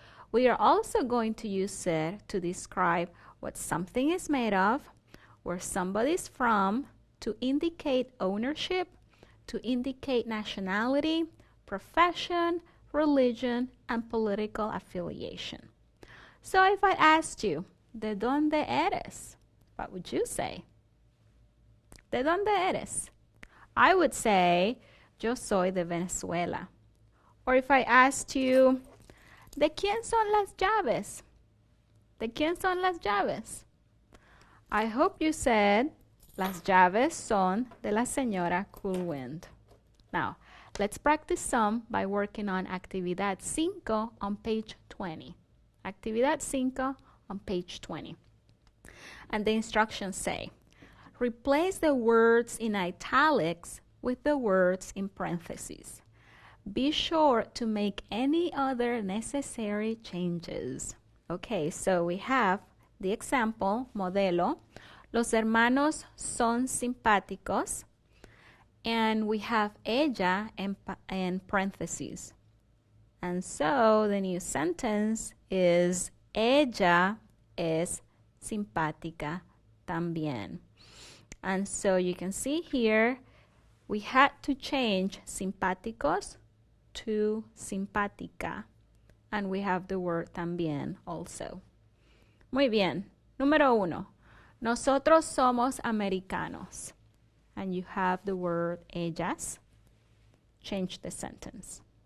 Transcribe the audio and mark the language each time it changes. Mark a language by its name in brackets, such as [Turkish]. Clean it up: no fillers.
[English] We are also going to use ser to describe what something is made of, where somebody is from, to indicate ownership, to indicate nationality, profession, religion, and political affiliation. So if I asked you, [Spanish] ¿de dónde eres? [English] What would you say? [Spanish] ¿De dónde eres? [English] I would say, [Spanish] yo soy de Venezuela. [English] Or if I asked you, [Spanish] ¿de quién son las llaves? ¿De quién son las llaves? [English] I hope you said, [Spanish] las llaves son de la señora Coolwind. [English] Now, let's practice some by working on Actividad 5 on page 20. Actividad 5 on page 20. And the instructions say, replace the words in italics with the words in parentheses. Be sure to make any other necessary changes. Okay, so we have the example, modelo. [Spanish] Los hermanos son simpáticos. [English] And we have ella in parentheses. And so the new sentence is [Spanish] ella es simpática también. [English] And so you can see here, we had to change simpáticos to simpática. And we have the word también also. [Spanish] Muy bien. Número 1. Nosotros somos americanos. [English] And you have the word ellas. Change the sentence.